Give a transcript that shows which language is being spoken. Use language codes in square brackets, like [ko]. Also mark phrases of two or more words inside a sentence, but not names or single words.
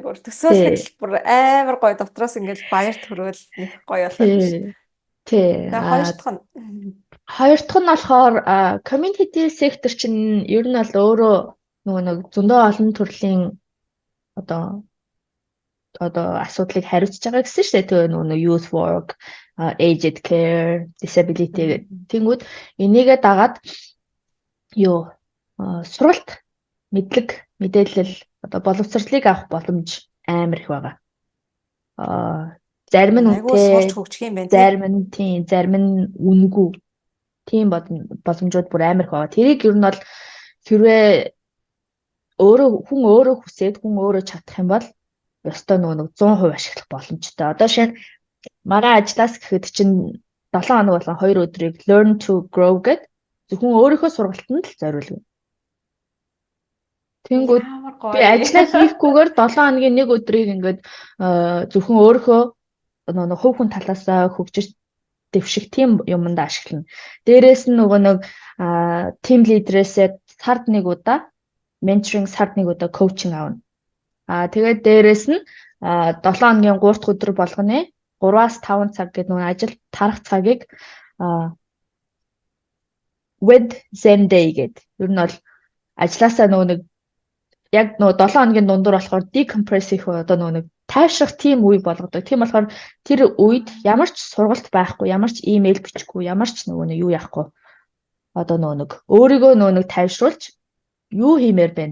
[mn] Бүр төсөөлөхөд бүр амар гоё дотроос ингээд баяр төрөөл нэг гоё болоод байна. Тий. Хоёр дахь нь болохоор [en] community sector [mn] чинь ер нь бол өөрөө нөгөө нэг зөндөө олон төрлийн одоо асуудлыг хариуцж байгаа гэсэн шүү дээ. Тэгээ нөгөө [en] youth work, aged care, disability [mn] тэнгүүд энийгээ дагаад сургалт мэдээлэл одоо боловсролыг авах боломж амар их байгаа. Зарим нь сурч хөгжих юм байна. Зарим нь үнэгүй. Тийм боломжууд бүр амар их байгаа. Тэрийг ер нь бол хэрвээ хүн өөрөө хүсээд хүн өөрөө чадах юм бол ёстой нөгөө 100% ашиглах боломжтой. Одоо шинэ маргаан ажиллаас гэхэд чинь 7 хоног болон 2 өдрийг [en] learn to grow [mn] гэд зөвхөн өөрийнхөө сургалтанд л зориулна. Тэнгүүд би ажиллаа хийхгүйгээр 7 хоногийн 1 өдрийг ингээд зөвхөн өөрийнхөө нөгөө хувь хүн талаасаа хөгжиж дэвших тийм юмд ашиглана. Дээрээс нь нөгөө нэг [en] team leader- [mn] ээсээ сард 1 удаа mentoring, сард 1 удаа coaching аавна. Тэгээд дээрээс нь 7 хоногийн 3 дахь өдөр болгоны 3-аас 5 цаг гэдэг нөгөө ажил тарах цагийг [en] with same day [mn] гэдэг. Ер нь бол ажилласаа нөгөө нэг яг нөгөө 7 хоногийн дундуур болохоор decompress хийх одоо нөгөө нэг тайвшрах тийм үе болгодог. Тийм болохоор тэр үед ямар ч сургалт байхгүй, ямар ч имэйл бичихгүй, ямар ч нөгөө нэг юу яахгүй. Одоо нөгөө нэг өөрийгөө нөгөө нэг тайвшруулж юу хиймээр байна?